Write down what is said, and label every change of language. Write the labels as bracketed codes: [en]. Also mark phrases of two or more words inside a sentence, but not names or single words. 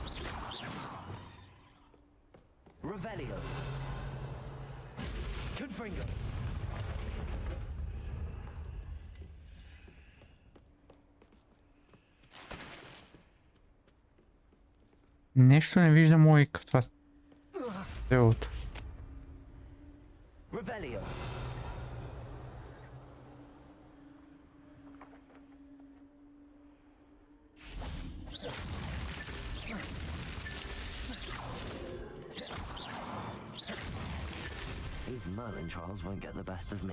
[la] Revelio. Confringo. [bg] Нещо не виждам логика в това делото. [la] Revelio. [en] His Merlin trials won't get the best of me.